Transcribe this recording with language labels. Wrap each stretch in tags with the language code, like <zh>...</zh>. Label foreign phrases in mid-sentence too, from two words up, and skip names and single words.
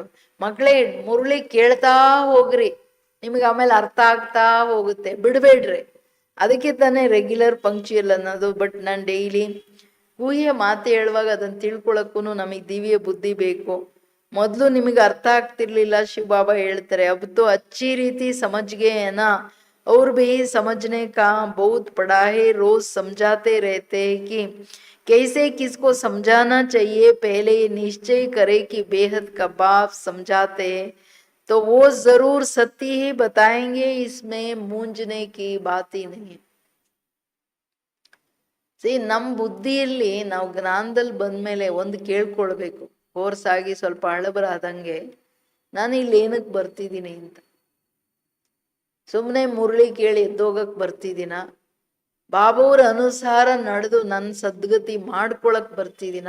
<kn>ಮಕ್ಕಳೇ ಮುರುಳಿ ಕೇಳ್ತಾ ಹೋಗ್ರಿ, ನಿಮ್ಗೆ ಆಮೇಲೆ ಅರ್ಥ ಆಗ್ತಾ ಹೋಗುತ್ತೆ, ಬಿಡ್ಬೇಡ್ರಿ. ಅದಕ್ಕೆ ತಾನೇ</kn> <en>regular punctual</en> <kn>ಅನ್ನೋದು. ಬಟ್ ನಾನು ಡೈಲಿ ಗುಹ್ಯ ಮಾತು ಹೇಳುವಾಗ ಅದನ್ನು ತಿಳ್ಕೊಳಕ್ಕೂ ನಮಗೆ ದಿವ್ಯ ಬುದ್ಧಿ ಬೇಕು. ಮೊದಲು ನಿಮಗೆ ಅರ್ಥ ಆಗ್ತಿರ್ಲಿಲ್ಲ, ಶಿವ ಬಾಬಾ ಹೇಳ್ತಾರೆ</kn> <hi>अब तो अच्छी रीति समझ गए है ना, और भी समझने का बहुत पड़ा है. रोज समझाते रहते हैं कि कैसे किसको समझाना चाहिए. पहले ये निश्चय करे कि बेहद का बाप समझाते हैं तो वो जरूर सत्य ही बताएंगे, इसमें मूंझने की बात ही नहीं है.</hi> <kn>ನಮ್ಮ ಬುದ್ಧಿಯಲ್ಲಿ ನಾವು ಜ್ಞಾನದಲ್ಲಿ ಬಂದ್ಮೇಲೆ ಒಂದು ಕೇಳ್ಕೊಳ್ಬೇಕು, ಕೋರ್ಸ್ ಆಗಿ ಸ್ವಲ್ಪ ಹಳಬರಾದಂಗೆ, ನಾನು ಇಲ್ಲಿ ಏನಕ್ಕೆ ಬರ್ತಿದ್ದೀನಿ ಅಂತ. ಸುಮ್ಮನೆ ಮುರಳಿ ಕೇಳಿ ಎದ್ದೋಗಕ್ ಬರ್ತಿದ್ದೀನ, ಬಾಬಾವ್ರ ಅನುಸಾರ ನಡೆದು ನನ್ನ ಸದ್ಗತಿ ಮಾಡ್ಕೊಳಕ್ ಬರ್ತಿದ್ದೀನ?</kn>